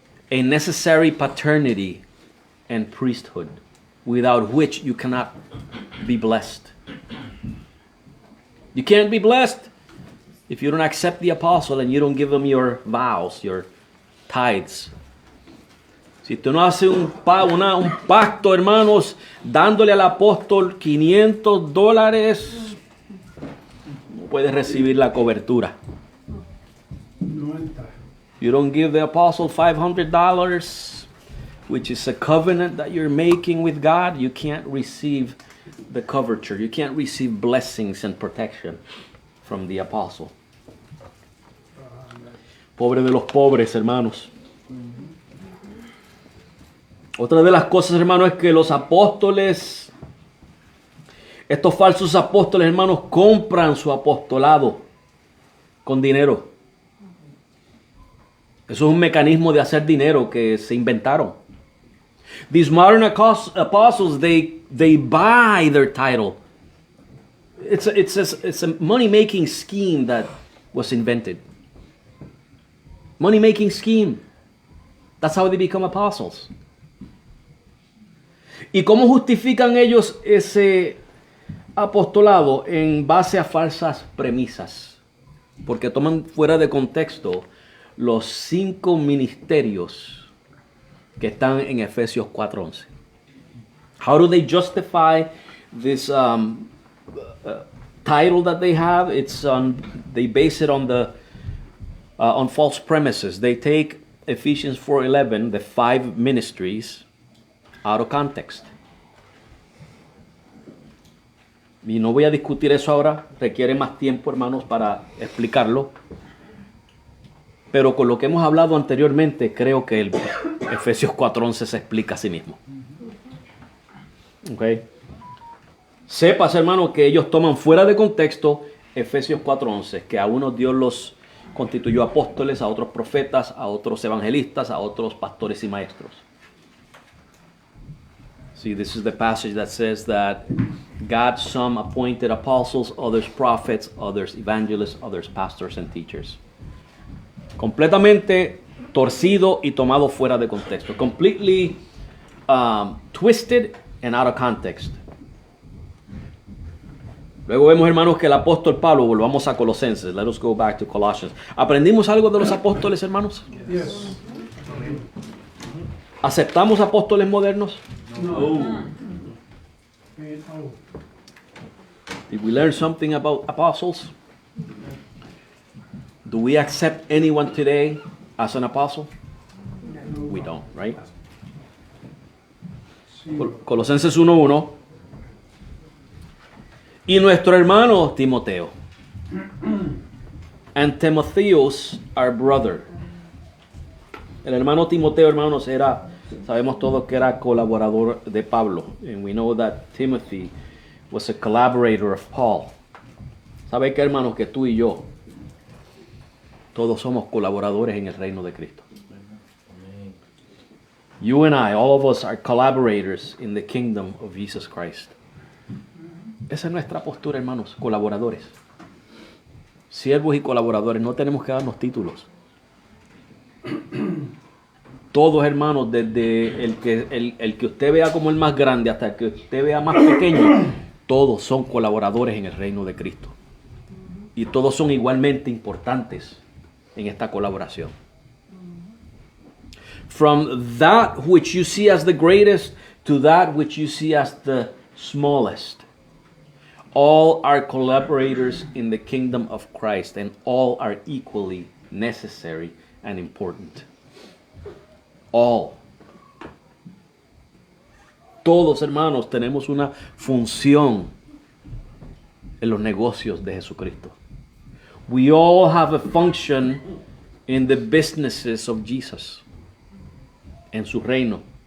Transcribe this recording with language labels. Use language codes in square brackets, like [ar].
[en] A necessary paternity and priesthood, without which you cannot be blessed. You can't be blessed if you don't accept the apostle and you don't give him your vows, your tithes. [es] Si tú no haces un pacto, hermanos, dándole al apóstol $500, no puedes recibir la cobertura. [en] You don't give the apostle $500, which is a covenant that you're making with God, you can't receive the coverture. You can't receive blessings and protection from the apostle. [es] Pobre de los pobres, hermanos. Otra de las cosas, hermanos, es que los apóstoles Estos falsos apóstoles, hermanos, compran su apostolado con dinero. Eso es un mecanismo de hacer dinero que se inventaron. [en] These modern apostles, they buy their title. It's a money-making scheme that was invented. Money-making scheme. That's how they become apostles. [es] ¿Y cómo justifican ellos ese apostolado? En base a falsas premisas. Porque toman fuera de contexto los 5 ministerios que están en Efesios 4:11. [en] How do they justify this title that they have? They base it on false premises. They take Ephesians 4:11, the 5 ministries, out of context. [es] Y no voy a discutir eso ahora, requiere más tiempo, hermanos, para explicarlo. Pero con lo que hemos hablado anteriormente, creo que el Efesios 4:11 se explica a sí mismo. Okay. Sepas, hermano, que ellos toman fuera de contexto Efesios 4:11, que a unos Dios los constituyó apóstoles, a otros profetas, a otros evangelistas, a otros pastores y maestros. [en] See, this is the passage that says that God some appointed apostles, others prophets, others evangelists, others pastors and teachers. [es] Completamente torcido y tomado fuera de contexto. [en] Completely twisted and out of context. [es] Luego vemos, hermanos, que el apóstol Pablo, volvamos a Colosenses. [en] Let us go back to Colossians. [es] ¿Aprendimos algo de los apóstoles, hermanos? [en] Yes. [es] ¿Aceptamos apóstoles modernos? No. [en] Did we learn something about apostles? Do we accept anyone today as an apostle? We don't, right? [es] Colosenses 1:1. Y nuestro hermano Timoteo. [en] And Timotheus, our brother. [es] El hermano Timoteo, hermanos, sabemos todos que era colaborador de Pablo. [en] And we know that Timothy was a collaborator of Paul. [es] ¿Sabe qué, hermanos? Que tú y yo, todos somos colaboradores en el reino de Cristo. [en] You and I, all of us are collaborators in the kingdom of Jesus Christ. [es] Esa es nuestra postura, hermanos, colaboradores. Siervos y colaboradores, no tenemos que darnos títulos. Todos, hermanos, desde el que usted vea como el más grande hasta el que usted vea más pequeño, todos son colaboradores en el reino de Cristo. Y todos son igualmente importantes en esta colaboración. [en] From that which you see as the greatest to that which you see as the smallest. All are collaborators in the kingdom of Christ, and all are equally necessary and important. All. [es] Todos, hermanos, tenemos una función en los negocios de Jesucristo. [en] We all have a function in the businesses of Jesus, [es] en su reino.